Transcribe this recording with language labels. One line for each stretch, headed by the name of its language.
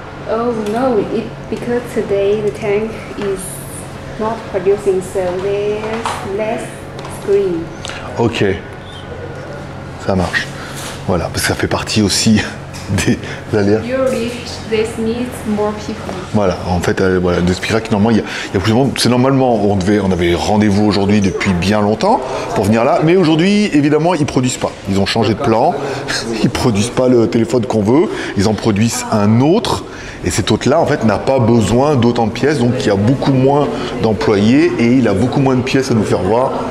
English: Oh no, because today the tank is not producing, so there's less screen.
French: Ok. Ça marche. Voilà, parce que ça fait partie aussi des aléas.
English: Usually this needs more people.
French: Voilà, en fait, voilà, de Spirac, normalement, il y a plus de monde. C'est normalement, on avait rendez-vous aujourd'hui depuis bien longtemps pour venir là, mais aujourd'hui, évidemment, ils produisent pas. Ils ont changé de plan, ils produisent pas le téléphone qu'on veut, ils en produisent un autre, et cet autre-là, en fait, n'a pas besoin d'autant de pièces, donc il y a beaucoup moins d'employés et il a beaucoup moins de pièces à nous faire voir.